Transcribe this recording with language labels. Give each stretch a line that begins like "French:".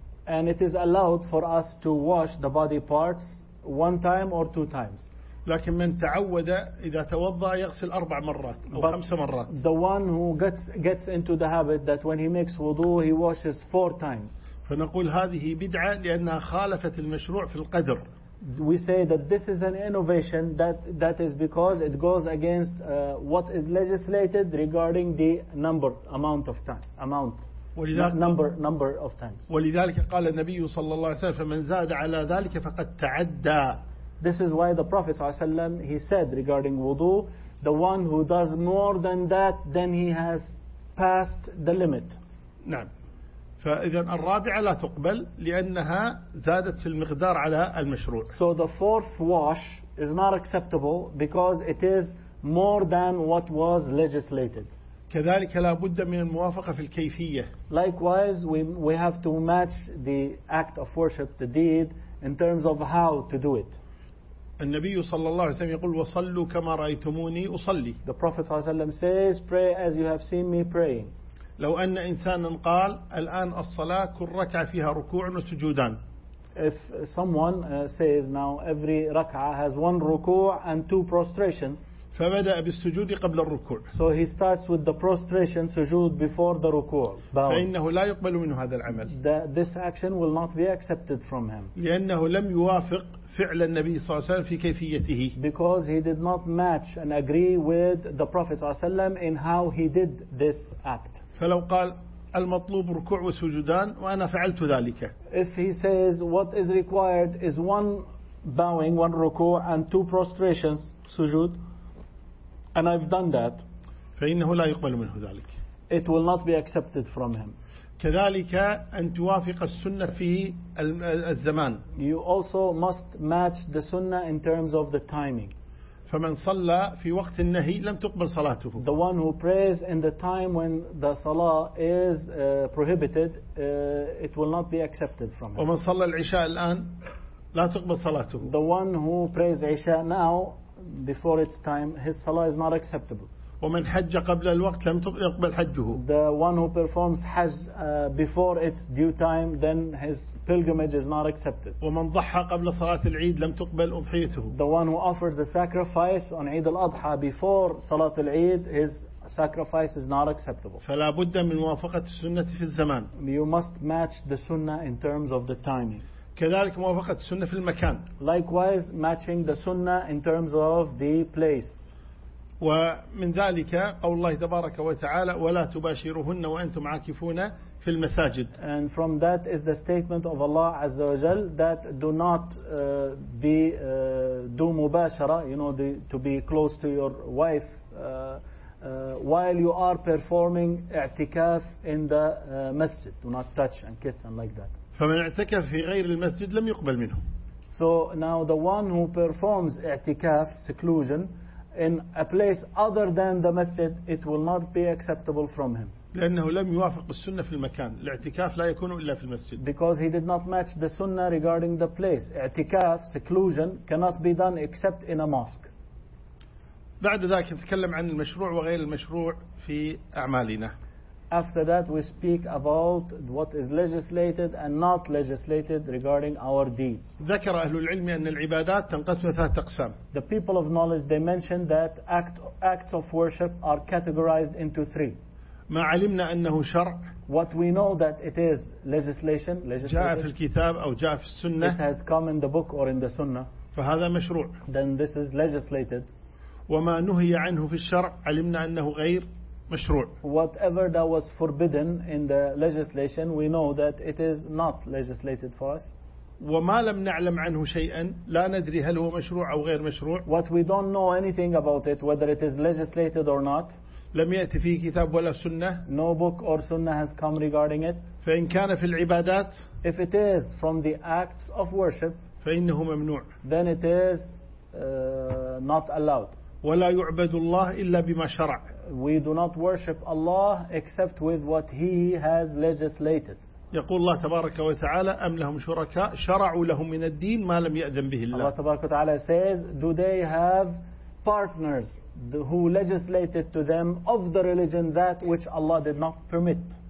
English: And it is allowed for us to wash the body parts one time or two times.
Arabic: لكن من تعود إذا توضأ يغسل أربع مرات أو
English: But
Arabic: خمس مرات.
English: The one who gets into the habit that when he makes wudu, he washes four times.
Arabic: فنقول هذه بدعة لأنها خالفت المشروع في القدر.
English: We say that this is an innovation that is because it goes against what is legislated regarding the number, amount of time, amount, number of times.
Arabic: ولذلك قال النبي صلى الله عليه وسلم فمن زاد على ذلك فقد تعدى.
English: This is why the Prophet
Arabic: صلى الله عليه وسلم
English: he said regarding wudu, the one who does more than that then he has passed the limit.
Arabic: نعم. فإذا الرابعة لا تقبل لأنها زادت المقدار على المشروع.
English: So the fourth wash is not acceptable because it is more than what was legislated.
Arabic: كذلك لا بد من الموافقة في الكيفية.
English: Likewise, we have to match the act of worship, the deed, in terms of how to do it.
Arabic: النبي صلى الله عليه وسلم يقول وصلوا كما رأيتموني أصلي.
English: The Prophet
Arabic: صلى الله عليه وسلم
English: says, pray as you have seen me praying.
Arabic: لو أن إنسانا قال الآن الصلاة كل ركعة فيها ركوع وسجودان.
English: If someone says now every ركعة has one ركوع and two prostrations.
Arabic: فبدأ بالسجود قبل الركوع.
English: So he starts with the prostration, سجود before the ركوع.
Arabic: فإنه لا يقبل منه هذا العمل.
English: This action will not be accepted from him.
Arabic: لأنه لم يوافق فعل النبي صلى الله عليه وسلم في كيفيته.
English: Because he did not match and agree with the Prophet
Arabic: صلى الله عليه وسلم
English: in how he did this act.
Arabic: فلو قال المطلوب ركوع وسجودان وأنا فعلت ذلك.
English: If he says what is required is one bowing, one ركوع and two prostrations, سجود, and I've done that.
Arabic: فإنه لا يقبل منه ذلك.
English: It will not be accepted from him.
Arabic: كذلك أن توافق السنة في الزمان.
English: You also must match the sunnah in terms of the timing.
Arabic: فمن صلى في وقت النهي لم تقبل صلاته.
English: The one who prays in the time when the salah is prohibited, it will not be accepted from him.
Arabic: ومن صلى العشاء الآن لا تقبل صلاته.
English: The one who prays عشاء now before its time, his salah is not acceptable.
Arabic: ومن حج قبل الوقت لم يقبل حجه.
English: The one who performs Hajj before its due time, then his pilgrimage is not accepted.
Arabic: ومن ضحى قبل صلاة العيد لم تقبل أضحيته.
English: The one who offers a sacrifice on Eid al-Adha before
Arabic: صلاة العيد,
English: his sacrifice is not acceptable.
Arabic: فلا بد من موافقة السنة في الزمان.
English: You must match the sunnah in terms of the timing.
Arabic: كذلك موافقة السنة في المكان.
English: Likewise, matching the sunnah in terms of the place.
Arabic: ومن ذلك قول الله تبارك وتعالى ولا تباشروهن وأنتم عاكفون في المساجد.
English: And from that is the statement of Allah
Arabic: Azza wa Jal
English: that do not be do مباشرة, you know, to be close to your wife while you are performing اعتكاف in the masjid. Do not touch and kiss and like that.
Arabic: فمن اعتكف في غير المسجد لم يقبل منه.
English: So now the one who performs اعتكاف seclusion in a place other than the masjid, it will not be acceptable from him.
Arabic: لأنه لم يوافق السنة في المكان. الاعتكاف لا يكون إلا في المسجد.
English: Because he did not match the sunnah regarding the place. اعتكاف, seclusion, cannot be done except in a mosque.
Arabic: بعد ذلك نتكلم عن المشروع وغير المشروع في أعمالنا.
English: After that, we speak about what is legislated and not legislated regarding our deeds.
Arabic: ذكر أهل العلم أن العبادات تنقسم ثلاث أقسام.
English: The people of knowledge, they mentioned that acts of worship are categorized into three.
Arabic: ما علمنا أنه شرع.
English: What we know that it is legislation.
Arabic: جاء في الكتاب أو جاء في السنة.
English: It has come in the book or in the sunnah.
Arabic: فهذا مشروع.
English: Then this is legislated.
Arabic: وما نهي عنه في الشرع علمنا أنه غير. مشروع.
English: Whatever that was forbidden in the legislation, we know that it is not legislated for us.
Arabic: وما لم نعلم عنه شيئا لا ندري هل هو مشروع أو غير مشروع.
English: What we don't know anything about it, whether it is legislated or not.
Arabic: لم يأتي فيه كتاب ولا سنة.
English: No book or sunnah has come regarding it.
Arabic: فإن كان في العبادات.
English: If it is from the acts of worship.
Arabic: فإنه ممنوع.
English: Then it is not allowed.
Arabic: ولا يعبد الله إلا بما شرع.
English: We do not worship Allah except with what He has legislated.
Arabic: يقول الله تبارك وتعالى أم لهم شركاء شرعوا لهم من الدين ما لم يأذن به الله.
English: Allah
Arabic: تبارك وتعالى
English: says, do they have partners who legislated to them of the religion that which Allah did not permit?